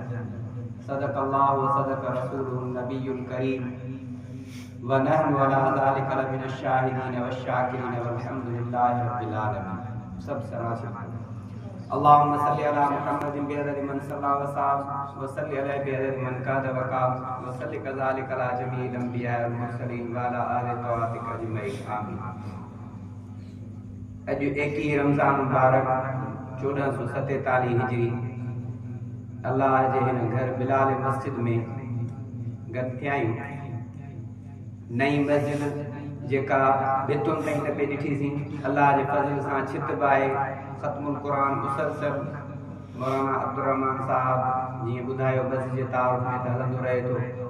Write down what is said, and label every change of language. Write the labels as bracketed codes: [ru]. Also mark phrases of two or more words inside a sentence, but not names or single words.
[ar] صدق الله وصدق رسوله النبي الكريم ونحن على ذلك لمن الشاهدين والشاكرين والحمد لله رب العالمين. [sd] सब सरासर [ar] اللهم صل على محمد بعدد من صلى وصام وصل عليه بعدد من قعد وقام وصل كذلك على جميع الأنبياء والمرسلين وعلى آل تواتك أجمعين آمين. [sd] अज 21 रमज़ान मुबारक 1447 हिजरी अल्लाह जे हिन घर बिलाल मस्जिद में गॾु थिया आहियूं। नई मस्जिद जेका बेतुनि ताईं त पे ॾिठीसीं, अल्लाह जे फज़ल सां छित बाए ख़त्मुल क़ुरान मुसलसल मौलाना अब्दुर्रहमान साहब जीअं ॿुधायो मस्जिद जे तारुफ़ में त हलंदो रहे थो।